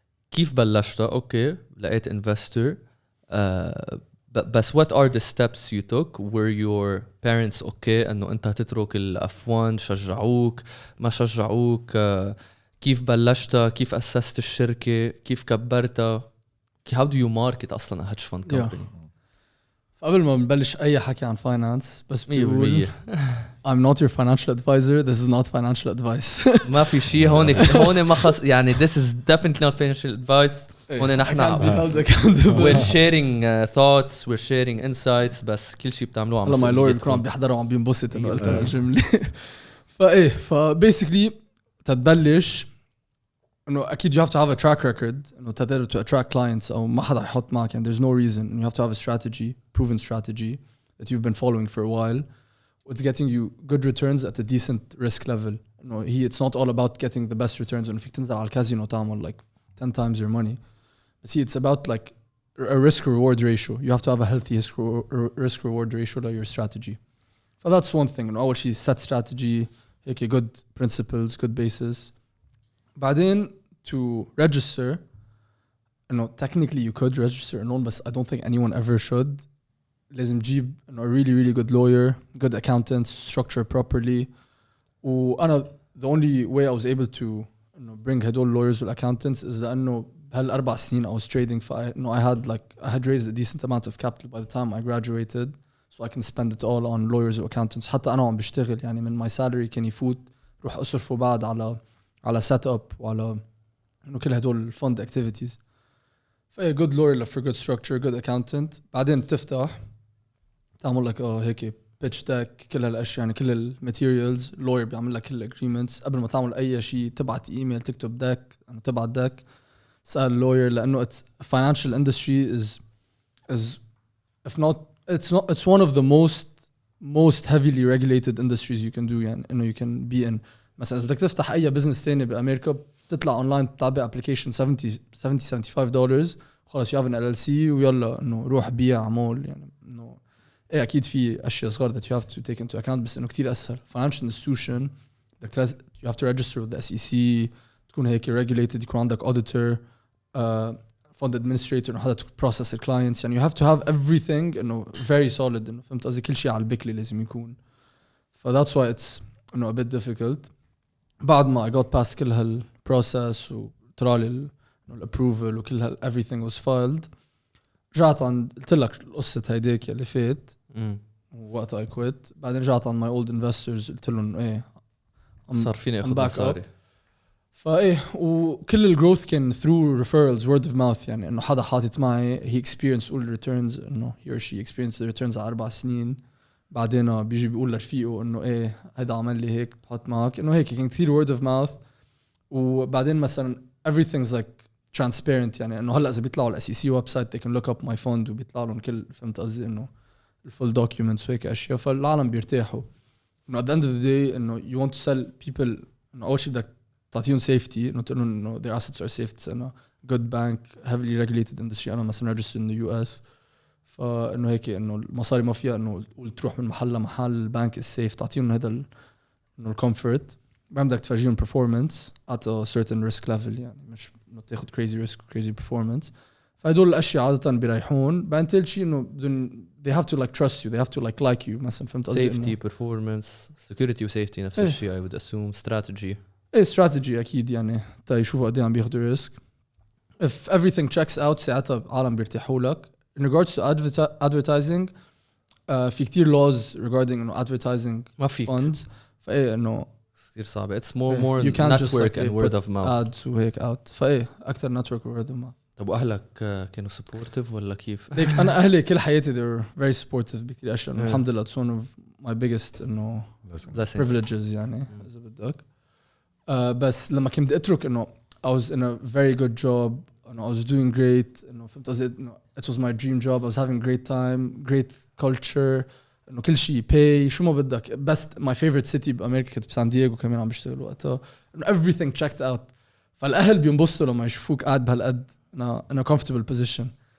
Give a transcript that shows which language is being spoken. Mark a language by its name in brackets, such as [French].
[Arabic] كيف بلشتها؟ أوكي لقيت [English] investor [Arabic] بس [English] what are the steps you took? Were your parents okay [Arabic] أنه أنت تترك الأف1 شجعوك ما شجعوك كيف بلشتها كيف أسست الشركة كيف كبرتها [English] how do you market [Arabic] أصلاً [English] a hedge fund company [Arabic] قبل ما نبلش أي حكي عن finance بس بقول [English] I'm not your financial advisor. This is not financial advice. [Arabic] ما في شيء هون ما خص يعني [English] this is definitely not financial advice. [Arabic] هون نحن [English] we're sharing thoughts, we're sharing insights [Arabic] بس كل شيء بتعملوه عم والله [English] my lawyer [Arabic] بيكون عم بيحضروا وعم بينبسط إنه قلت الجملة. فإيه [English] basically [Arabic] تتبلش انه اكيد [English] you have to have a track record [Arabic] انه تقدر [English] to attract clients [Arabic] او ما حدا يحط معك [English] and there's no reason and you have to have a strategy, proven strategy that you've been following for a while. It's getting you good returns at a decent risk level. انه it's not all about getting the best returns [Arabic] انه فيك تنزل على الكازينو تعمل [English] like 10 times your money. But see, it's about like a risk reward ratio. You have to have a healthy risk reward ratio to your strategy. So that's one thing. And [Arabic] أول شيء [English] set strategy, هيك good principles, good basis. [Arabic] بعدين [English] to register, technically you could register a loan, but I don't think anyone ever should. [Arabic] لازم تجيب [English] a really really good lawyer, good accountant, structure properly. وأنا the only way I was able to bring هدول lawyers and accountants is [Arabic] لأنه بهال4 سنين [English] I was trading I had raised a decent amount of capital by the time I graduated, so I can spend it all on lawyers or accountants. [Arabic] حتى أنا عم بشتغل يعني من [English] my salary [Arabic] كان يفوت روح أصرفه بعد على set up وعلى كل هدول [English] fund activities. [Arabic] فأي [English] good lawyer for good structure, good accountant. [Arabic] بعدين بتفتح تعمل لك هيك [English] pitch deck [Arabic] كل هالاشياء يعني كل الماتيريالز lawyer بيعمل لك كل agreements قبل ما تعمل اي شيء تبعت ايميل تكتب deck تبعت deck سأل lawyer لانه [English] financial industry is if not it's one of the most heavily regulated industries you can do [Arabic] يعني انه [English] you can be in. [Arabic] مثلا اذا بدك تفتح اي بزنس ثاني بامريكا بتطلع اونلاين بتعبي ابلكيشن $70-$75 خلص [English] you have an LLC [Arabic] ويلا انه روح بيع عمول يعني انه ايه اكيد في اشياء صغار [English] that you have to take into account [Arabic] بس انه كتير اسهل. [English] financial institution you have to register with the SEC [Arabic] تكون هيك [English] regulated [Arabic] يكون عندك [English] auditor fund administrator انه حدا to process the clients يعني you have to have everything انه very solid [Arabic] انه فهمت قصدي كل شيء على البكلي لازم يكون. [English] that's why it's انه a bit difficult. [Arabic] بعد ما [English] I got past [Arabic] كل هالprocess وطلع الapproval وكل [English] everything was filed [Arabic] رجعت عند قلت لك القصة هيديك اللي فات وقت [English] I quit. [Arabic] بعدين رجعت عند [English] my old investors [Arabic] قلت لهم ايه صار فيني اخذ مصاري فايه وكل الجروث كان [English] through referrals word of mouth [Arabic] يعني انه حدا حاطط معي [English] he experienced all the returns انه he or she experienced the returns [Arabic] على 4 سنين. بعدين بيجي بيقول لرفيقه انه ايه هيدا عمل لي هيك بحط معك انه هيك كان كثير [English] word of mouth. [Arabic] وبعدين مثلا [English] everything's like transparent [Arabic] يعني انه هلا اذا بيطلعوا على SEC ويب سايت [English] they can look up my fund [Arabic] وبيطلع لهم كل فهمت قصدي انه الفول documents وهيك اشياء فالعالم بيرتاحوا انه [English] at the end of the day [Arabic] انه [English] you want to sell people [Arabic] انه اول شيء بدك تعطيهم safety انه تقول لهم انه [English] their assets are safe [Arabic] انه [English] good bank heavily regulated industry [Arabic] انا مثلا [English] registered in the US [Arabic] فانه هيك انه المصاري ما فيها انه تروح من محل لمحل البنك is safe تعطيهم هذا انه الcomfort. بعدين بدك تفرجيهم [English] performance at a certain risk level [Arabic] يعني مش انه تاخذ [English] crazy risk crazy performance. [Arabic] فهدول الاشياء عاده بيريحون. بعدين ثالث شيء انه بدهم [English] they have to like trust you they have to like you [Arabic] مثلا فهمت قصدي [English] safety performance security و safety [Arabic] نفس الشيء [English] I would assume strategy [Arabic] strategy اكيد يعني تا يشوفوا قد ايه عم بياخذوا risk. [English] if everything checks out [Arabic] ساعتها عالم بيرتاحوا لك. [English] in regards to advertising [Arabic] في كتير [English] laws regarding انه advertising [Arabic] ما فيك funds فايه انه كثير صعبة [English] it's more network and word of mouth ads وهيك out [Arabic] فايه اكثر [English] network و word of mouth. [Arabic] طب واهلك كانوا supportive ولا كيف؟ هيك انا اهلي كل حياتي [English] they were very supportive [Arabic] بكثير اشياء الحمد لله [English] it's one of my biggest [Arabic] انه privileges يعني اذا بدك. بس لما كنت اترك انه [English] I was in a very good job and I was doing great [Arabic] انه فهمت قصدي انه [English] it was my dream job I was having great time great culture انه كل شيء pay [Arabic] شو ما بدك [English] best my favorite city [Arabic] بامريكا كنت بسان دييغو كمان عم بشتغل وقتها انه [English] everything checked out. [Arabic] فالاهل بينبسطوا لما يشوفوك قاعد بهالقد [English] in a comfortable position.